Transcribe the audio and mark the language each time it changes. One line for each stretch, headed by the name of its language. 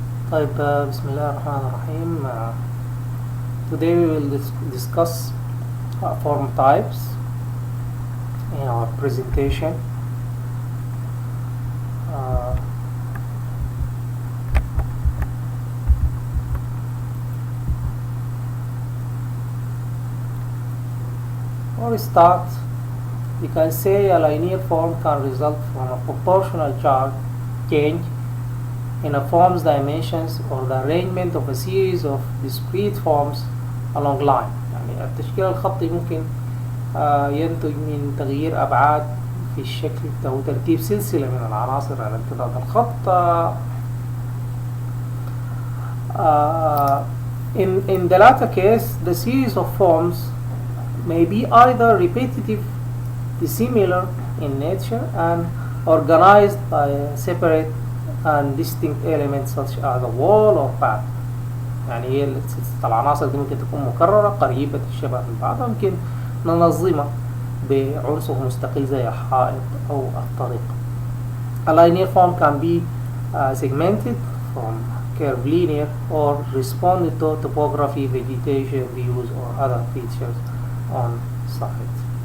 Arabic: طيب بسم الله الرحمن الرحيم.
English: Today we will discuss form types in our presentation. Before we start, you can say a linear form can result from a proportional change in a form's dimensions or the arrangement of a series of discrete forms along line.
Arabic: يعني التشكيل الخطي ممكن ينتج من تغيير أبعاد في الشكل أو ترتيب سلسلة من العناصر على امتداد الخط.
English: In the latter case, the series of forms may be either repetitive, dissimilar in nature, and organized by separate and distinct elements such as a wall or path.
Arabic: يعني هي العناصر دي ممكن تكون مكررة قريبة الشبه من بعضها، ممكن ننظمها بعنصر مستقل زي الحائط أو الطريق.
English: A linear form can be segmented from curved linear or responded to topography, vegetation, views, or other features on site.